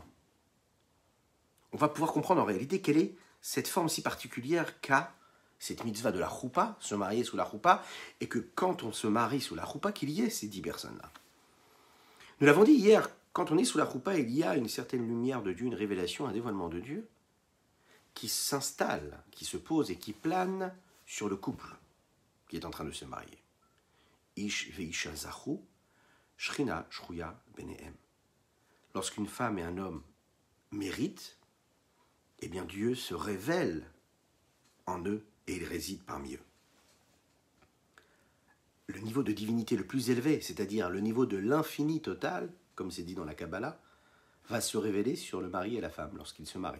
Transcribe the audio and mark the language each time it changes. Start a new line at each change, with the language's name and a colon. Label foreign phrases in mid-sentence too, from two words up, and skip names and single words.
French: On va pouvoir comprendre en réalité quelle est cette forme si particulière qu'a cette mitzvah de la choupa, se marier sous la choupa, et que quand on se marie sous la choupa, qu'il y ait ces 10 personnes-là. Nous l'avons dit hier, quand on est sous la choupa, il y a une certaine lumière de Dieu, une révélation, un dévoilement de Dieu, qui s'installe, qui se pose et qui plane sur le couple qui est en train de se marier.
Hebrew: איש ואשה זכו שכינה שרויה ביניהם.
French: Lorsqu'une femme et un homme méritent, eh bien Dieu se révèle en eux et il réside parmi eux. Le niveau de divinité le plus élevé, c'est-à-dire le niveau de l'infini total, comme c'est dit dans la Kabbalah, va se révéler sur le mari et la femme lorsqu'ils se marient.